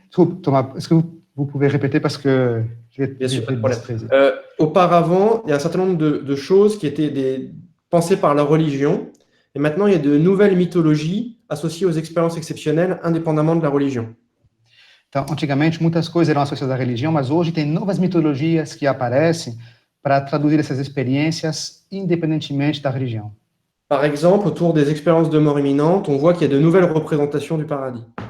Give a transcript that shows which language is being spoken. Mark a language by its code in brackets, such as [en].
[fr] Desculpa, Thomas, est-ce que vous pouvez répéter parce que... Bien sûr, pas de problème. Auparavant, il y a un certain nombre de choses qui étaient pensées par la religion, et maintenant, il y a de nouvelles mythologies associées aux expériences exceptionnelles, indépendamment de la religion. [pt] Então, antigamente, muitas coisas eram associadas à religião, mas hoje tem novas mitologias que aparecem para traduzir essas experiências independentemente da religião. [fr] Par exemple, autour des expériences de mort imminente, on voit qu'il y a de nouvelles représentations du paradis.